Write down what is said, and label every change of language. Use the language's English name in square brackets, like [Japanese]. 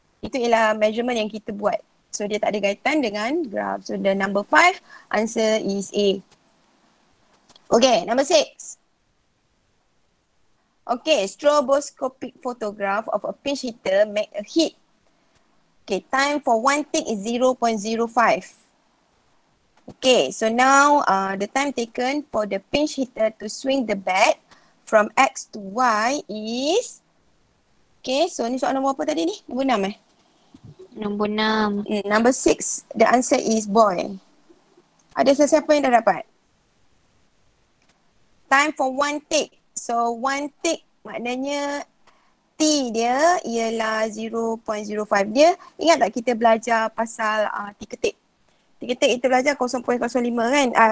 [Malay] Itu ialah measurement yang kita buat. So dia tak ada kaitan dengan graph. [English] So the number 5 answer is A. Okay, number 6. Okay, stroboscopic photograph of a pinch hitter make a hit. Okay, time for one tick is 0.05. Okay, so now the time taken for the pinch hitter to swing the bat from X to Y is, okay, [Malay] so ni soalan nombor apa tadi ni? Nombor 6 Nombor 6. [English] Number 6, the answer is boy. [Malay] Ada sesiapa yang dah dapat? [English] Time for one tick. [Malay] So one tick maknanya T dia ialah 0.05. Dia, ingat tak kita belajar pasal tick ketik? Tick ketik kita belajar 0.05 kan?